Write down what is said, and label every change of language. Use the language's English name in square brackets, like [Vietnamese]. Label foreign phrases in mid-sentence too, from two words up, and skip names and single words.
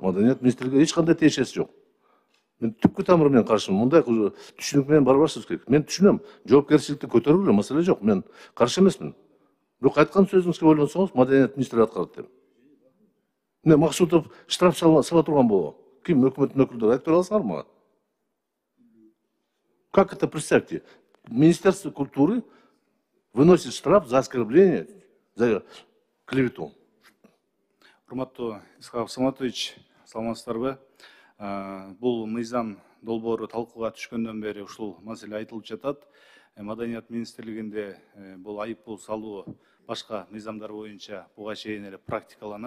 [Kyrgyz] Маданият министрлиги эч кандай тиешеси жок. Мен түпкү тамыры менен каршымын. Мындай түшүнүк менен барбашыбыз керек. Мен түшүнөм, жоопкерчиликти көтөргүлө, маселе жок. Мен каршы эмесмин. Бирок айткан сөзүңүзгө ойлонсоңуз, маданият министри аткарат деп. Эмне Максутов штраф сала турган болобу? Ким өкмөттүн өкүлдөрү айтып бере аласыңарбы мага? [Russian] Как это, представьте? Министерство культуры выносит штраф за оскорбление, за клевету. [Kyrgyz] Урматтуу Исхак Саматович, саламатсыздарбы? Бул мыйзам долбоору талкууга түшкөндөн бери ушул маселе айтылып жатат. Маданият министрлигинде бул айып пул салуу башка мыйзамдар боюнча буга чейин эле практикаланат.